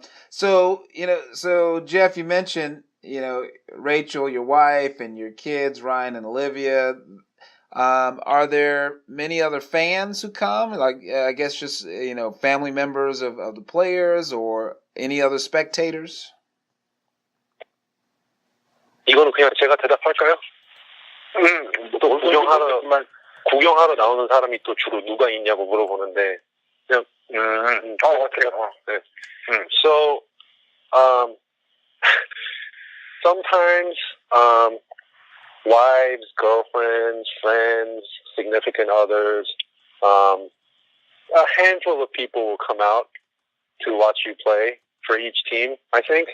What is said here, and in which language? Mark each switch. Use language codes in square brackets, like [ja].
[en] So Jeff, you mentioned Rachel, your wife, and your kids, Ryan and Olivia. Are there many other fans who come? Like I guess just family members of the players or any other spectators? [ko] 이거는 그냥 제가 대답할까요? 구경하러 나오는 사람이 또 주로 누가 있냐고 물어보는데 그냥 그래요. 네. [en] So sometimes wives, girlfriends, friends, significant others, a handful of people will come out to watch you play for each team, I think.